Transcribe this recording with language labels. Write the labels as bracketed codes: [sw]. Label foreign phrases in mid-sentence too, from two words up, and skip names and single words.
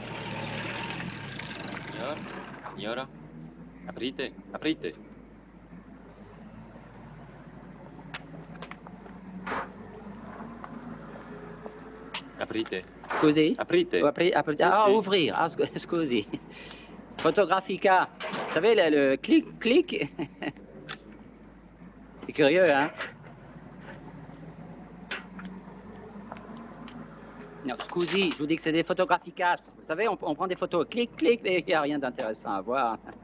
[it] Signora, aprite, aprite. Aprite, Scusi? aprite. Ah, Sì. ouvrir. Ah, scusi. Photographica. [fr] Vous savez, le clic. C'est curieux, hein? [it] Non, scusi, [fr] je vous dis que c'est des photographikas. Vous savez, on prend des photos, clic, mais il n'y a rien d'intéressant à voir.